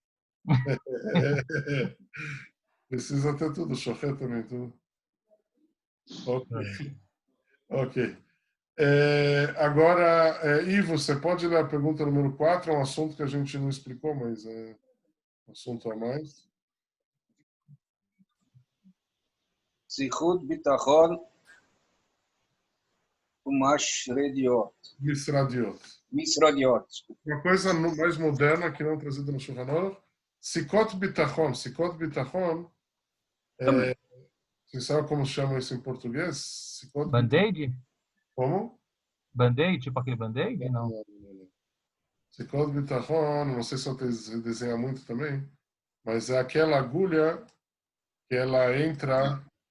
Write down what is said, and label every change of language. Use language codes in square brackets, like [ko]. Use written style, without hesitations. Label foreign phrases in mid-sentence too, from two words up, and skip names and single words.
[pt] Precisa ter tudo, chofé também, tudo. Ok. Agora, Ivo, você pode ler a pergunta número 4? É um assunto que a gente não explicou, mas é um assunto a mais. [he] זיכות ביטחון ומשרדיות. משרדיות. [pt] Uma coisa mais moderna que não trazida no Shulchan Aruch, [he] סיכות ביטחון. סיכות ביטחון, [pt] você sabe como chama isso em português? Band-aid? Como? Band-aid, tipo aquele band-aid? Não. [he] סיכות ביטחון, [pt] não sei se você desenha muito também, mas é aquela agulha que ela entra...